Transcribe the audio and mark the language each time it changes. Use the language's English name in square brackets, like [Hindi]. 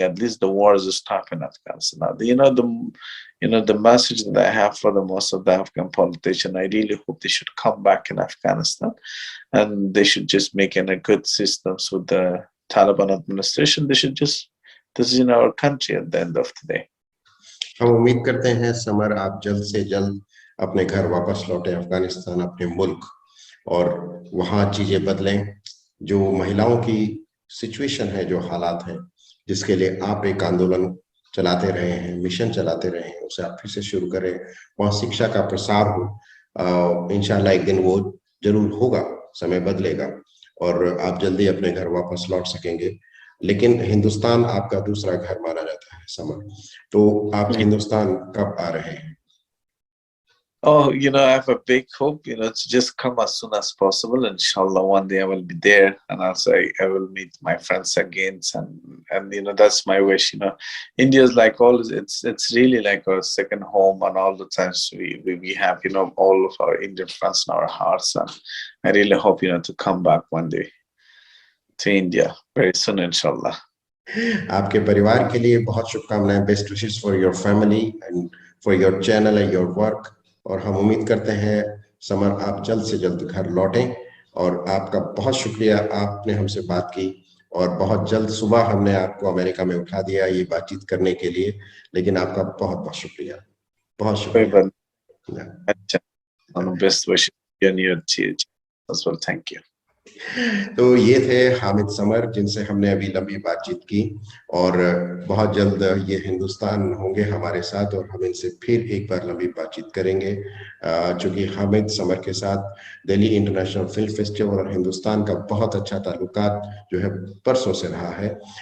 [English] At least the war is stopped in Afghanistan. The message that I have for the most of the Afghan politicians, I really hope they should come back in Afghanistan, and they should just make a good systems with the Taliban administration. They should just, this is in our country at the end of the day. [Hindi] हम उम्मीद करते हैं summer आप जल्द से जल्द अपने घर वापस लौटे, अफगानिस्तान, अपने मुल्क, और वहां चीजें बदलें। जो महिलाओं की सिचुएशन है, जो हालात हैं, जिसके लिए आप एक आंदोलन चलाते रहे हैं, मिशन चलाते रहे हैं, उसे आप फिर से शुरू करें। वहां शिक्षा का प्रसार हो, इंशाल्लाह एक दिन वो जरूर होगा, समय बदलेगा और आप जल्दी अपने घर वापस लौट सकेंगे। लेकिन हिंदुस्तान आपका दूसरा घर माना जाता है समर, तो आप हिंदुस्तान कब आ रहे हैं? [English] Oh, I have a big hope, to just come as soon as possible. Inshallah, one day I will be there, and also I will meet my friends again. And that's my wish. India is like always, it's really like our second home, and all the times we have, all of our Indian friends in our hearts. And I really hope, to come back one day to India very soon, inshallah. [Hindi] आपके परिवार के लिए बहुत शुभकामनाएं, [English] Best wishes for your family and for your channel and your work. [Hindi] और हम उम्मीद करते हैं समर आप जल्द से जल्द घर लौटें, और आपका बहुत शुक्रिया, आपने हमसे बात की, और बहुत जल्द सुबह हमने आपको अमेरिका में उठा दिया ये बातचीत करने के लिए, लेकिन आपका बहुत बहुत शुक्रिया, बहुत शुक्रिया। [English] Best wishes as well, thank you. [Hindi] तो ये थे हामिद समर, जिनसे हमने अभी लंबी बातचीत की, और बहुत जल्द ये हिंदुस्तान होंगे हमारे साथ, और हम इनसे फिर एक बार लंबी बातचीत करेंगे। चूंकि हामिद समर के साथ दिल्ली इंटरनेशनल फिल्म फेस्टिवल और हिंदुस्तान का बहुत अच्छा ताल्लुकात जो है परसों से रहा है।